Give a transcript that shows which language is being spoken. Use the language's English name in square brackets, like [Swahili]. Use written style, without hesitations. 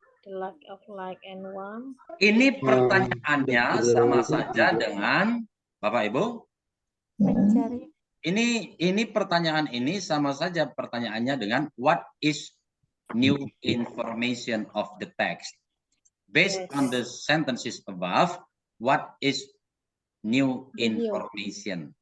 [English] The lack of like and want. [Indonesian] Ini pertanyaannya sama saja dengan Bapak Ibu. Mencari. Ini pertanyaan ini sama saja pertanyaannya dengan [English] what is new information of the text. Based on the sentences above, what is new information?